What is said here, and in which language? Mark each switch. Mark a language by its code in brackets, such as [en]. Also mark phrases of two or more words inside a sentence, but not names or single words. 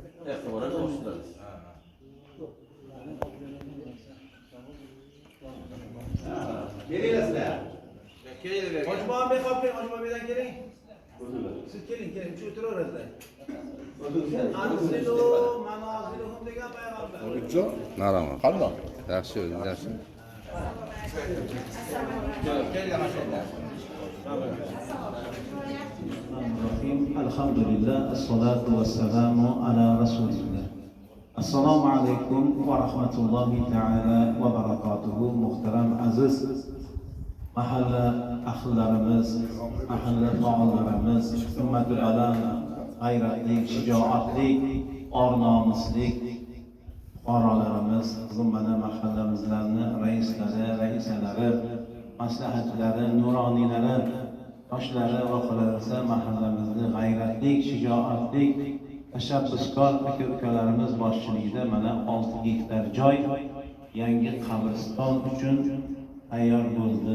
[uz] Kelinglar. Hojiboy bek qolib, Hojiboy bekdan keling. Siz keling, shu o'tiraverasizlar. [ar] أنزلوا منازلهم [uz] degan payg'ambar. Marhamat. Qandoq? Yaxshi, yaxshi. [ar] الحمد لله، والصلاة والسلام على رسول الله. [uz] Assalomu alaykum va rahmatullohi ta'ala va barakatuhu. Muhtaram aziz mahalla ahillarimiz, mahalla faollarimiz, himmatul baland, g'ayratli, shijoatli, or-nomuslik fuqarolarimiz, mana mahallamizlarni raislari, raisalari, maslahatlari, nuroniylari, yoshlari va qolaversa mahallamizni g'ayratli, shijoatli, tashabbuskor aka-ukalarimiz boshchiligida mana 6 gektar joy yangi qabriston uchun tayyor bo'ldi.